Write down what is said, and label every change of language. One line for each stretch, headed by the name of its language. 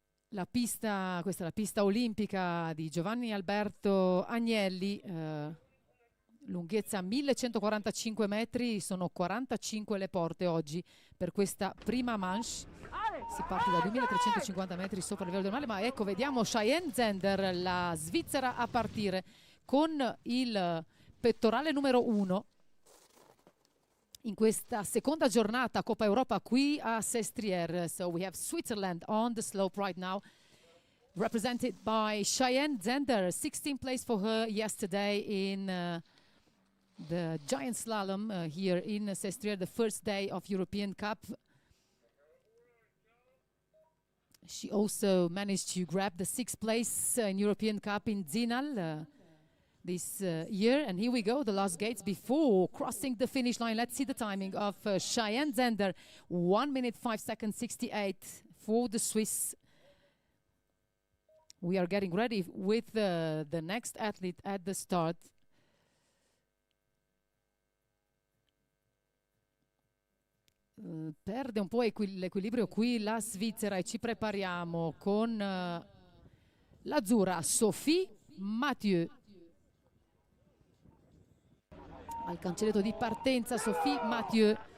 Italian: La pista, questa è la pista olimpica di Giovanni Alberto Agnelli, lunghezza 1145 metri, sono 45 le porte oggi per questa prima manche. Si parte da 2350 metri sopra il livello del mare, ma ecco, vediamo Cheyenne Zender, la Svizzera, a partire con il pettorale numero 1. in questa seconda giornata Coppa Europa qui a Sestriere.
English: So we have Switzerland on the slope right now, represented by Cheyenne Zender. 16th place for her yesterday in the giant slalom here in Sestriere, the first day of European Cup. She also managed to grab the 6th place in European Cup in Zinal this year. And here we go, the last gates before crossing the finish line. Let's see the timing of Cheyenne Zender. 1 minute 5 seconds 68 for the Swiss. We are getting ready with the next athlete at the start.
Italian: Perde un po' l'equilibrio qui la Svizzera e ci prepariamo con l'azzurra Sophie Mathieu. Al cancelletto di partenza Sophie Mathieu.